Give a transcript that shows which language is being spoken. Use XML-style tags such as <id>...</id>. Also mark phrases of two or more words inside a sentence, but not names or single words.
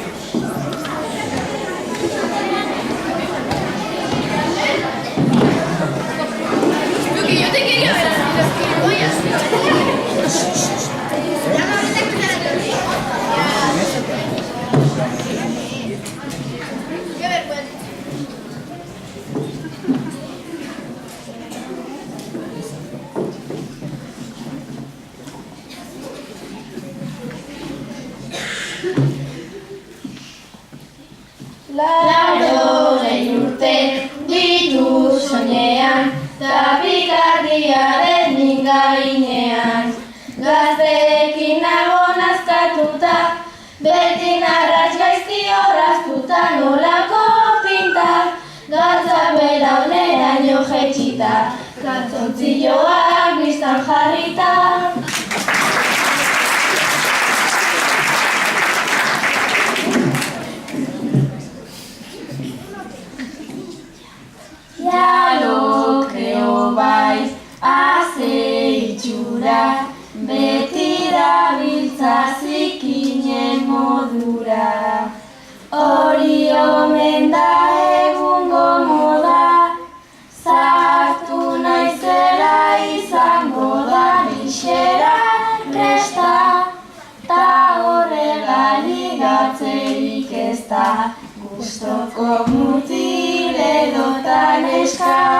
<es>Porque yo te quería ver a los gilipollas. Qué vergüenza.</es> <eu>Laurogei urte ditu soinean, tapikarriaren gainean. Gazteekin nago nazkatuta, beti narraz gaizki orraztuta, nolako pinta, gatzak belauneraino jetxita, galtzontzilloak biztan jarrita.</eu> <es>Ya lo creo</es> <eu>bai, haze itxura, beti dabiltza zikinen modura. Hori omen da egungo moda, zahartu naizela izango da nixera kresta, ta horrela ligatzerik ez da, gustoko mutil edotan eska.</eu>